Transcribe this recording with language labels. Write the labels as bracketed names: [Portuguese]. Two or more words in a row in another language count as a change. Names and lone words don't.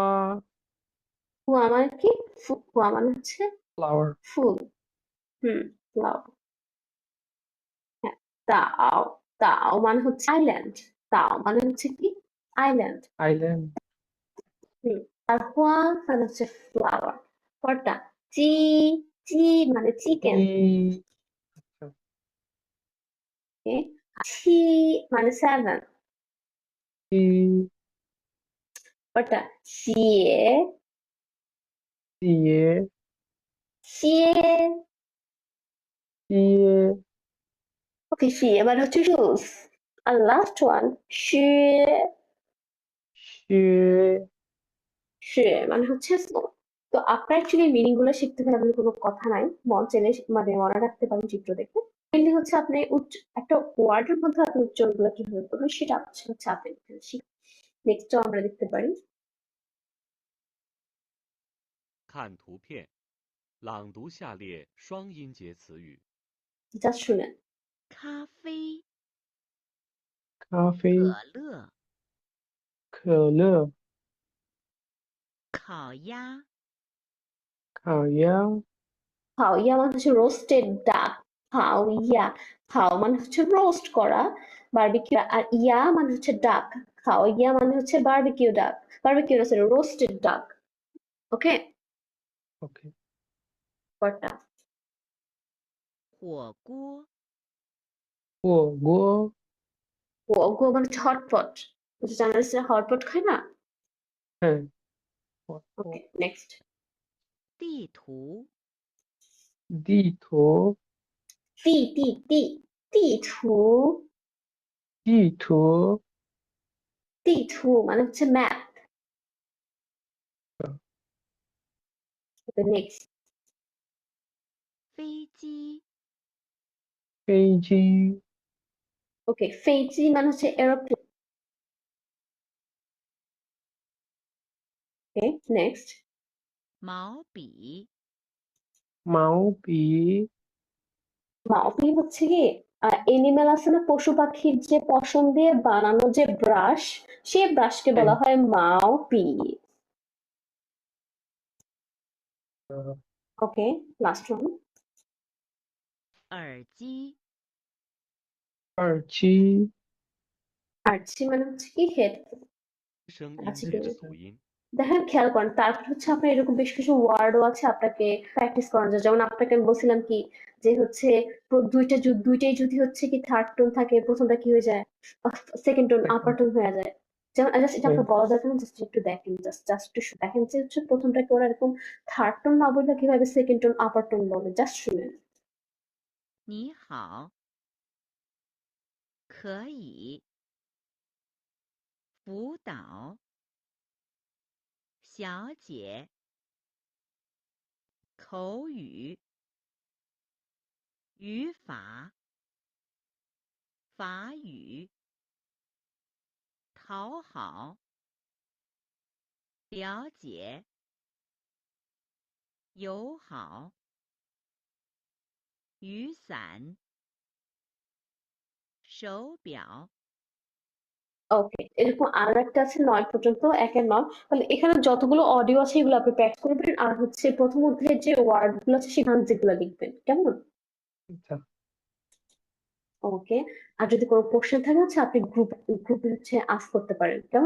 [Bangla] কুয়া মানে কি কুয়া মানে হচ্ছে ফ্লাওয়ার ফুল। ফ্লাওয়ার। হ্যাঁ, তাও তাও মানে হচ্ছে আইল্যান্ড। তাও মানে হচ্ছে কি আইল্যান্ড। আইল্যান্ড আর হুয়া মানে হচ্ছে ফ্লাওয়ার। পরটা চি চি মানে চিকেন। ই ছি মানে 7। ই পরটা শিয়ে ইয়ে শিয়ে ইয়ে ওকে, শিয়ে মানে হচ্ছে শুজ। আর [English] last one [Bangla] শিয়ে শে শিয়ে মানে হচ্ছে স্নো। তো আপনার [English] actually meaning [Bangla] গুলো শিখতে হবে এমন কোনো কথা নাই, মন চাইলে মানে মনে রাখতে পারেন চিত্র দেখে। মেনলি হচ্ছে আপনি একটা ওয়ার্ডের মধ্যে আপনি উচ্চারণ গুলো কিভাবে করবেন সেটা হচ্ছে আপনি শিখ। নেক্সট আমরা দেখতে পারি। [Chinese] 看图片，朗读下列双音节词语。 [Bangla] জাস্ট শুনেন। [Chinese] 咖啡咖啡可乐可乐烤鸭烤鸭 [Bangla] হাওইয়া মানে হচ্ছে [English] roasted duck. [Bangla] হাওইয়া হাও মানে হচ্ছে রোস্ট করা বারবিকিউ, আর ইয়া মানে হচ্ছে ডাক। হাওইয়া মানে হচ্ছে [English] barbecue duck, [Bangla] বারবিকিউ না সরি [English] roasted duck. [Bangla] ওকে, ওকে পরটা [Chinese] 火锅 [Bangla] ওগো গো মানে হচ্ছে হটপট, জানার হটপট খায় না। হ্যাঁ [English] okay next [Chinese] 地图地图地图地图 [Bangla] 地图 মানে হচ্ছে ম্যাপ। নেক্সট [Chinese] 飞机飞机 [Bangla] ওকে, ফেজি মানে হচ্ছে এরোপ্লেন। [English] okay next [Chinese] 毛笔毛笔 [Bangla] মাওপি হচ্ছে কি এনিমেল আছে না, পশু পাখির যে পশম দিয়ে বানানো যে ব্রাশ, সেই ব্রাশকে হ্যাঁ বলা হয় মাওপি। ওকে [English] last one. [Chinese] 耳机耳机 [Bangla] আরচি মানে হচ্ছে কি হেডফোন। [Chinese] 声 [Bangla] আচ্ছা [Chinese] 音 [Bangla] একটু [Chinese] 之素音。 [Bangla] দেখেন খেয়াল করেন, তারপর হচ্ছে আপনার এরকম বেশ কিছু ওয়ার্ডও আছে আপনাকে প্র্যাকটিস করানো যায়। যেমন আপনাকে আমি বলছিলাম কি যে হচ্ছে দুইটাই যদি হচ্ছে কি [English] third tone [Bangla] থাকে, প্রথমটা কি হয়ে যায়, [English] second tone upper tone [Bangla] হয়ে যায়। যেমন জাস্ট এটা আপনার বলা দরকার না, জাস্ট একটু দেখেন, জাস্ট একটু দেখেন যে হচ্ছে প্রথমটাকে ওরা এরকম [English] third tone [Bangla] না বললে কিভাবে [English] second tone upper tone [Bangla] বলে, জাস্ট শুনেন। [Chinese] 你好，可以辅导小姐口语、语法、法语，讨好、了解、友好、雨伞、手表。 [Bangla] ওকে, এরকম আর একটা আছে 9 পর্যন্ত, 1 এর 9। তাহলে এখানে যতগুলো অডিও আছে এগুলো আপনি প্র্যাকটিস করবেন, আর হচ্ছে প্রথম অধ্যায়ের যে ওয়ার্ড গুলো আছে সেখানে যেগুলো লিখবেন, কেমন? আচ্ছা ওকে, আর যদি কোনো কোশ্চেন থাকে হচ্ছে আপনি গ্রুপে হচ্ছে আস্ক করতে পারেন, কেমন?